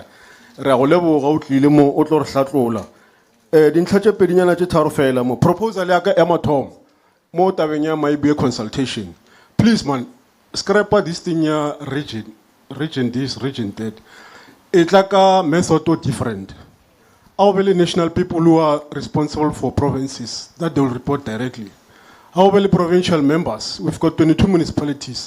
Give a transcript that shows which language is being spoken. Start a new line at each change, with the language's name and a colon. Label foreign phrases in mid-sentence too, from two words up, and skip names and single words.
Tswana: Re a go leboga o tlile mo o tlo re hlatlola. Dintlha tse pedinyana tse tharo fela mo proposal ya ka ya mathom mo tabeng ya Mayibuye consultation.
English: Please man, scrap this thing ya region this, region that. It's like a method different. Our national people who are responsible for provinces, that they will report directly. Our provincial members, we've got 22 municipalities.